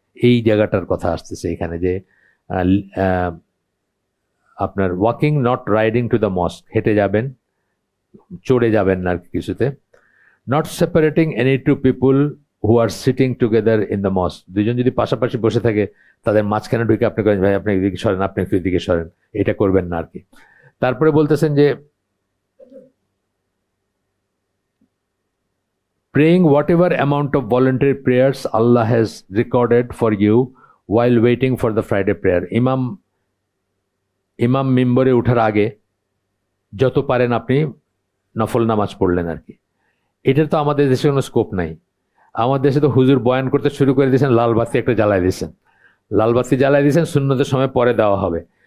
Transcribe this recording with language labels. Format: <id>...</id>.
<bn>এই জায়গাটার কথা আসতেছে এখানে, যে আপনার</bn> <en>walking not riding to the mosque,</en> <bn>হেঁটে যাবেন, চড়ে যাবেন না আর কিছুতে।</bn> <en>not separating any two people who are sitting together in the mosque,</en> <bn>দুজন যদি পাশাপাশি বসে থাকে তাদের মাঝখানে ঢুকে আপনি করেন ভাই আপনি এদিকে সরেন, আপনি একটু এদিকে সরেন, এটা করবেন না আর কি। তারপরে বলতেছেন যে</bn> <en>praying whatever amount of voluntary prayers Allah has recorded for you while waiting for the Friday prayer.</en> <bn>ইমাম মিম্বরে ওঠার আগে যত পারেন আপনি নফল নামাজ পড়লেন আর কি। এটার তো আমাদের দেশে কোনো স্কোপ নাই। আমাদের দেশে তো হুজুর বয়ান করতে শুরু করে দিয়েছেন, লাল বাতি একটা জ্বালাই দিয়েছেন, লাল বাতি জ্বালাই দিয়েছেন, সুন্নতের সময় পরে দেওয়া হবে।</bn>